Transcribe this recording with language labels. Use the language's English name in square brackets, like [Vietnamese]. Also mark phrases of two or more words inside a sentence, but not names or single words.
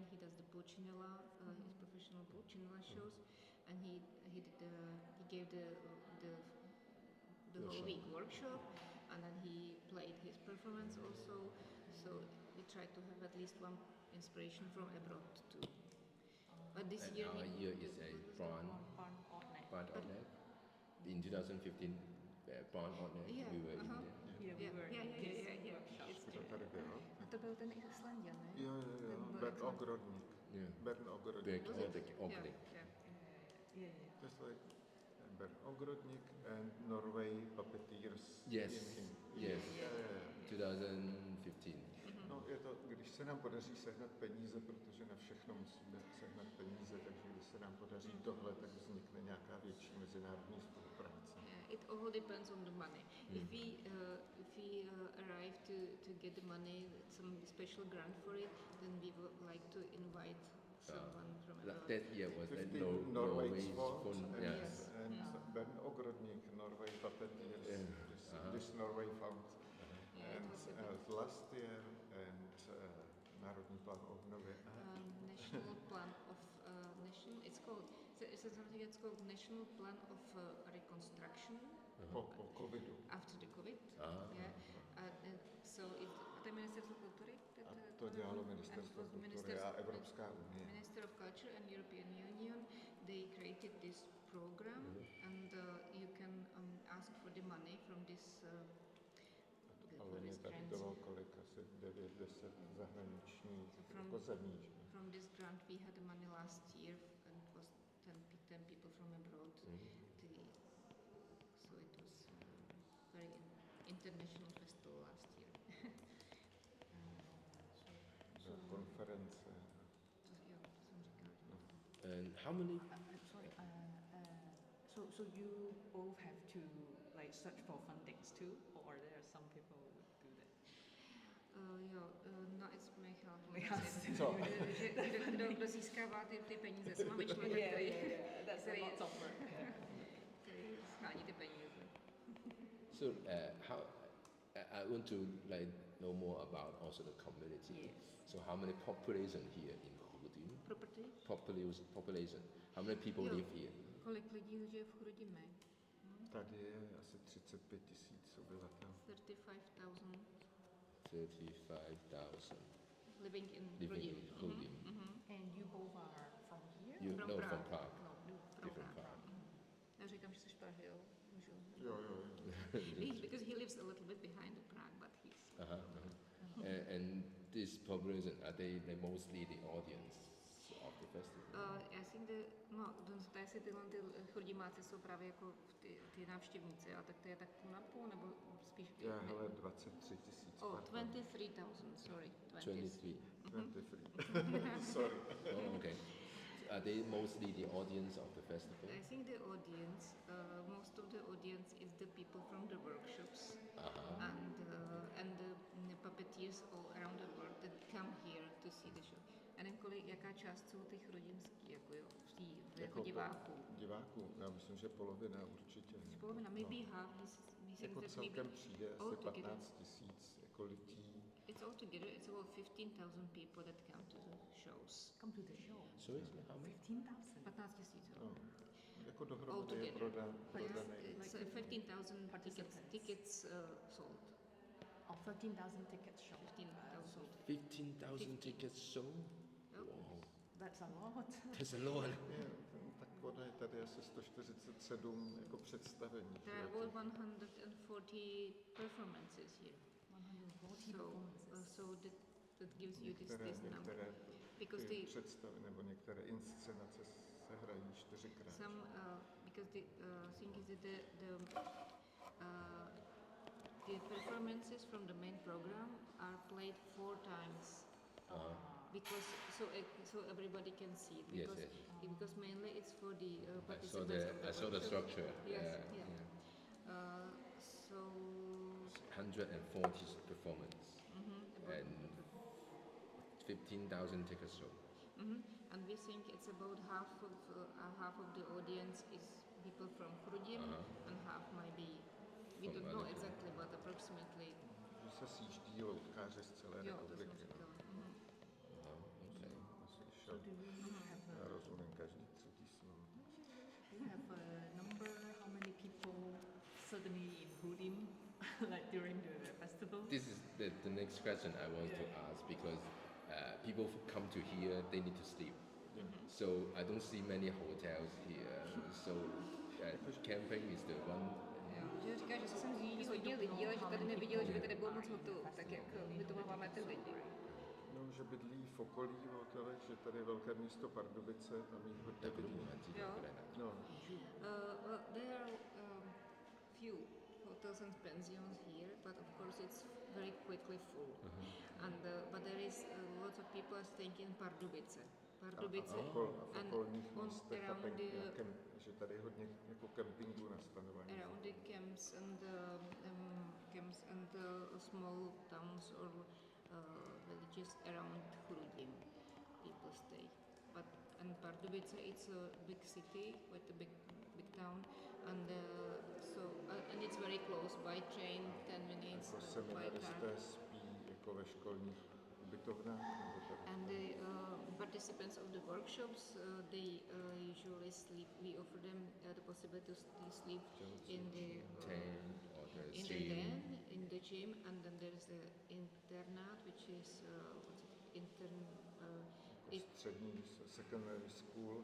[English] He does the Pulcinella, his professional Pulcinella shows, and he gave the whole week workshop, and then he played his performance also. So we tried to have at least one inspiration from abroad too. But this year our year is a Barn Outlet. In 2015, Barn Outlet, Yeah, we were in there. [Czech] Kdo tady byl? To byl ten Islandian, ne? Jo, Bern Ogrodník. [English] Yeah. Bern Ogrodník. Ogling. Yeah. Just like Bern Ogrodník and Norway Puppeteers. Yes. Yes. Yeah. 2015. [Czech] No, je to, když se nám podaří sehnat peníze, protože na všechno musíme sehnat peníze, takže když se nám podaří tohle, tak vznikne nějaká větší mezinárodní spolupráce. [English] Yeah, it all depends on the money. If we arrive to get the money, some special grant for it, then we would like to invite someone from abroad. That year was that 15 Norway's Fund, fund. and, Yes. and Bern Ogrodník, Norway Puppeteers, this Norway Fund. Yeah, it And was a last year, and [Czech] Národní plán obnovy. [English] national plan of it's called something that's called National Plan of Reconstruction [Czech] Po covidu. [English] after the COVID. Yeah. So [Czech] to je Ministerstvo kultury. A to dělalo Ministerstvo kultury a Evropská unie. [English] Minister of Culture and European Union, they created this program, and you can ask for the money from this. [Czech] Ale mě tady bylo kolik, asi 9-10 zahraničních jako zemí. [English] From this grant we had the money last year, and it was 10 people from abroad. So it was very international festival last year. [Czech] Konference. Jo, to jsem říkala. [English] And how many? Sorry. So you both have to like search for fundings too, or are there some people who would do that? No, it's Michal. [Czech] Co? Kdo získává ty peníze? Sama Michal, [English] That's a lot of work. [Czech] který schání ty peníze. [English] So how? I want to like know more about also the community. Yes. So how many population here in Chrudim? Property? Population. How many people [Czech] Jo. [English] live here? [Czech] Kolik lidí žije v Chrudimi? Tady je asi 35 000 obyvatel. [English] 35,000 35,000 living in living in Chrudim. Chrudim. And you both are from here? You From know Prague. from Prague. No, From Different Prague. Prague. [Czech] Já říkám, že jsi z Prahy, jo? Můžu. Jo. [English] Because he lives a little bit behind the Prague, but he's... And this population, are they mostly the audience of the festival? [Czech] Já si jestli tyhle chrudimáci jsou právě jako ty návštěvníci, a tak to je tak půl na půl, nebo spíš... Já, hele, 23 000. [English] 23,000, sorry. 23. 23. Sorry. Oh, okay. Are they mostly the audience of the festival? I think the audience, most of the audience is the people from the workshops and the puppeteers all around the world that come here to see the show. [Czech] A nevím, jaká část jsou ty chrudimský, jako jo, jako diváků. Diváků, já myslím, že polovina určitě. Polovina, [English] maybe half, [Czech] Jako celkem přijde asi 15 000 jako lidí. [English] It's all together, it's about 15,000 people that come to the shows. Come to the show. So it's how many? 15,000. 15,000, [Czech] No, jako [English] all [Czech] dohromady je [English] together. [Czech] prodaný. [English] It's 15,000 tickets sold. Oh, 13,000 tickets show. 15,000 sold. 15,000 tickets sold? Yep. Wow. That's a lot. That's a lot. [Czech] Tak ono je tady asi 147 jako představení. [English] There are about 140 performances here. 140 performances. So that gives you this number. [Czech] Některé [English] Because [Czech] ty [English] the [Czech] představy nebo některé inscenace se hrají 4krát. [English] some because the thing is that the performances from the main program are played 4 times. Because so everybody can see it. Yes, Because yes. because mainly it's for the I participants. saw the structure. Yes, Yeah. So 140 performance and 15,000 tickets sold. And we think it's about half of the audience is people from Chrudim, and half might be, we don't know exactly, but approximately. [Czech] Že se sjíždí loutkáři z celé Jo, to republiky. jsem říkala. [English] Okay. [Czech] Slyšel. Já rozumím každý třetí slovo. [English] Do you have a number how many people suddenly in Hudim like during the festival? This is the next question I want to ask because people who come to here, they need to sleep. So I don't see many hotels here. So camping is the one. [Czech] Že říká, že se sem zjíždí hodně lidí, ale že tady neviděl, že by tady bylo moc hotelů, tak jak ubytováváme ty lidi. No, že bydlí v okolí v hotelech, že tady je velké město Pardubice, tam jich hodně bydlí. No. [English] Well, there are few hotels and pensions here, but of course it's very quickly full. And but there is lots of people staying in Pardubice. Pardubice [Czech] A v okolních městech že tady je hodně jako kempingů nastanovaných. [English] Around the camps and small towns or villages around Chrudim, people stay. But in Pardubice it's a big city with a big town, and and it's very close by train, 10 minutes [Czech] Jako [English] by car. [Czech] seminaristé spí jako ve školních ubytovnách? [English] And the participants of the workshops, they usually sleep. We offer them the possibility to sleep in the Tent or the in gym. the den, in the gym, and then there's the internat, which is Střední secondary school.